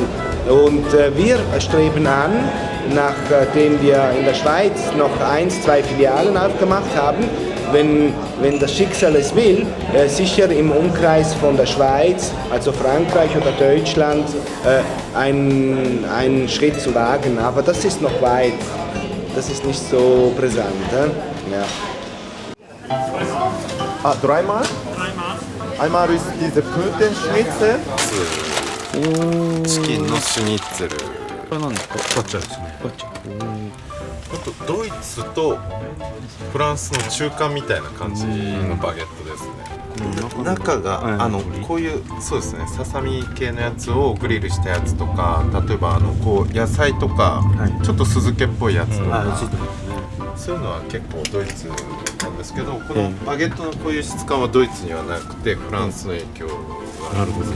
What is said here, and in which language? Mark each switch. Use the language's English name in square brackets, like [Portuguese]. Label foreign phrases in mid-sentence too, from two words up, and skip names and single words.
[German] Und wir streben an, nachdem wir in der Schweiz noch 1, 2 Filialen aufgemacht haben, wenn das Schicksal es will, sicher im Umkreis von der Schweiz, also Frankreich oder Deutschland, einen Schritt zu wagen. Aber das ist noch weit, das ist nicht so brisant. Ja. Dreimal? Einmal ist diese Putenschnitzel. [Japanese] チキンのシュニッツェル。これなんですか？ガッチャですね。ガッチャ。ドイツとフランスの中間みたいな感じのバゲットですね。中がこういうそうですね、ささみ系のやつをグリルしたやつとか、例えばこう野菜とか、ちょっと酢漬けっぽいやつとか、そういうのは結構ドイツなんですけど、このバゲットのこういう質感はドイツにはなくてフランスの影響があるんですけど、